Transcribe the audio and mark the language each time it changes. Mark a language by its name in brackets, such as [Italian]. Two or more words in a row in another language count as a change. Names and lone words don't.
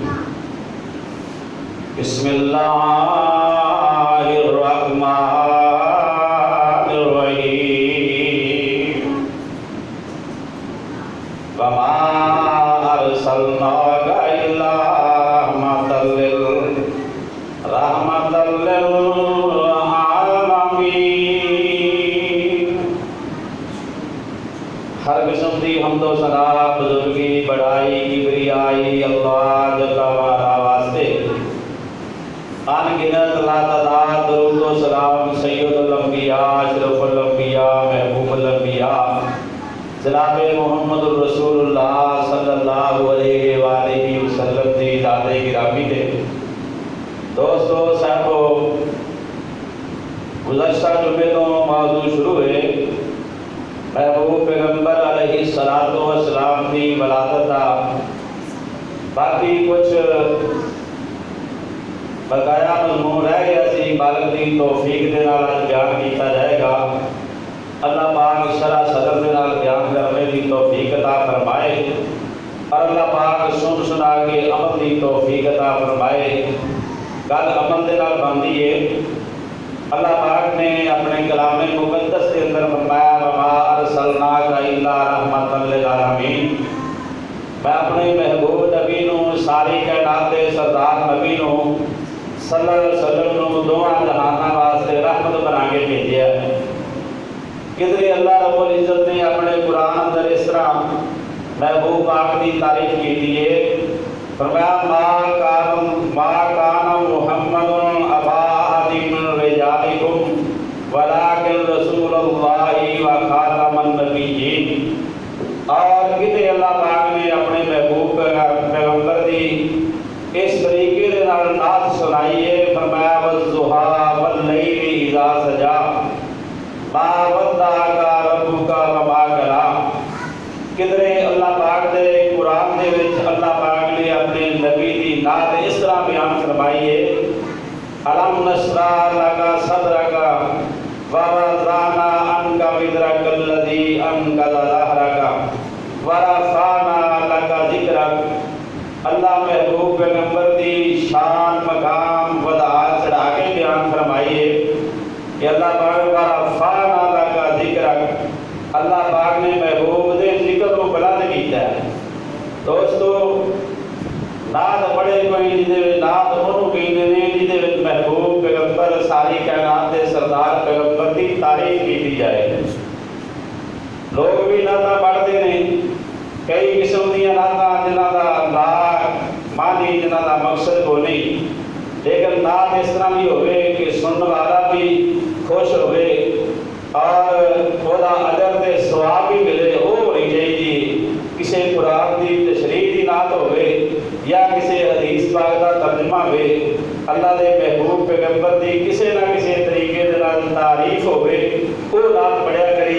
[Arabic] بسم الله الرحمن الرحيم. وما أرسلناك إلا رحمة للعالمين. [Urdu] ہر قسم کی حمد و ثنا بزرگی بڑائی کبریائی [Arabic] الله جل وعلا [Urdu] واسطے. ان گنت لاتعداد درود و سلام [Arabic] سيد الأنبياء أشرف الأنبياء محبوب الأنبياء [Urdu] جناب [Arabic] محمد رسول الله صلى الله عليه وآله وسلم [Urdu] دی دادے گرامی دے. [Punjabi] دوستوں صاحبو، گزشتہ جمعے تو موضوع شروع ہے محبوب پیغمبر [Arabic] عليه الصلاة والسلام [Punjabi] کی ولادت دا. باقی کچھ بقایا مضمون رہ گیا سی، مالک دی توفیق دے نال بیان کیا جائے گا. [Urdu] اللہ پاک شرح صدر [Punjabi] دے نال [Urdu] بیان کرنے کی توفیق عطا فرمائے اور اللہ پاک سن سنا کے عمل کی توفیق عطا فرمائے. [Punjabi] گل عمل دے نال بندی ہے. [Urdu] اللہ پاک نے اپنے کلام مقدس کے اندر فرمایا [Arabic] وما أرسلناك إلا رحمة للعالمين. [Punjabi] میں اپنے محبوب نبی نوں ساری کائنات دے سردار نبی نوں [Arabic] صلى الله عليه وسلم [Punjabi] نوں دوواں جہاناں واسطے رحمت بنا کے بھیجیا ہے. [Urdu] کدھرے اللہ [Arabic] رب العزة [Urdu] نے اپنے قرآن اندر اس طرح محبوب پاک کی تعریف کی ہے. [Arabic] फरमाया ما كان محمد أبا أحد من رجالكم ولكن رسول الله وخاتم النبيين. [Punjabi] اور کتے اللہ پاک نے اپنے محبوب پیغمبر دی اس طریقے دے نال نعت سنائی ہے. [Arabic] फरमाया والضحى والليل إذا سجى ما ودعك ربك وما قلى. [Punjabi] کدھرے اللہ پاک دے قرآن دے وچ اللہ پاک نے اپنے نبی دی نعت اس طرح بیان فرمائی ہے. [Arabic] ألم نشرح لك صدرك ووضعنا عنك وزرك الذي أنقض ظهرك ورفعنا لك ذكرك. [Punjabi] اللہ محبوب پیغمبر دی شان مقام وڈا چڑھا کے بیان فرمائی ہے کہ اللہ پاک [Arabic] ورفعنا لك ذكرك. [Urdu] اللہ پاک نے محبوب دے ذکر کو بلند کیا ہے. [Punjabi] دوستوں نعت بڑے کوئی جیدے نعت اونوں کہندے نے جیدے وچ محبوب پیغمبر ساری کائنات دے سردار پیغمبر کی تعریف کی جائے. لوگ بھی نعتاں پڑھتے نے کئی قسم دیاں نعتاں جنہاں دا معنی جنہاں دا مقصد کو نہیں، لیکن نعت اس طرح بھی ہووے کہ سننے والا بھی خوش ہووے اور اودا اجر تے ثواب بھی ملے. وہ ہونی چاہیے کسی قرآن کی تشریح کی نعت ہووے یا کسی حدیث پاک کا ترجمہ ہووے، اللہ کے محبوب پیغمبر کی کسی نہ کسی طریقے دے نال تعریف ہووے، وہ نعت پڑھیا کری.